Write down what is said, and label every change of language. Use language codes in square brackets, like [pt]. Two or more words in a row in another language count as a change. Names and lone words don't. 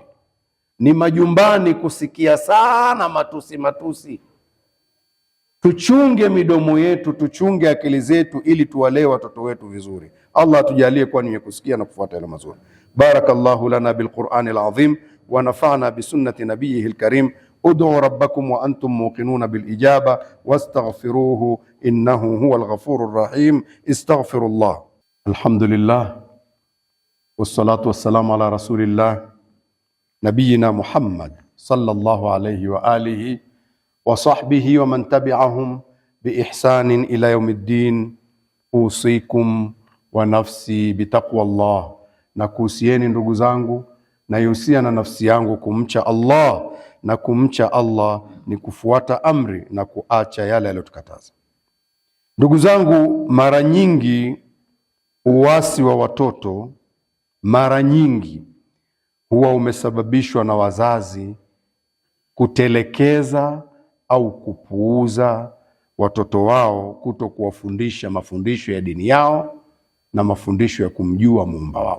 [sw] Ni majumbani, kusikia sana matusi. Tuchunge midomo yetu, tuchunge akili zetu, ili tuwalee watoto wetu vizuri. Allah atujalie kuwa ni kusikia na kufuata yale mazuri. [ar] بارك الله لنا بالقرآن العظيم ونفعنا بسنة نبيه الكريم. ادعوا ربكم وأنتم موقنون بالإجابة واستغفروه إنه هو الغفور الرحيم. Astaghfirullah. الحمد لله والصلاة والسلام على رسول الله نبينا محمد صلى الله عليه وعلى آله وصحبه ومن تبعهم بإحسان إلى يوم الدين. أوصيكم ونفسي بتقوى الله, [sw] na kuhusieni ndugu zangu na yusia na nafsi yangu kumcha Allah, na kumcha Allah ni kufuata amri na kuacha yale aliyotukataza. Ndugu zangu, mara nyingi uasi wa watoto mara nyingi huwa umesababishwa na wazazi kutelekeza au kupuuza watoto wao, kuto kuwafundisha mafundisho ya dini yao na mafundisho ya kumjua Muumba wao.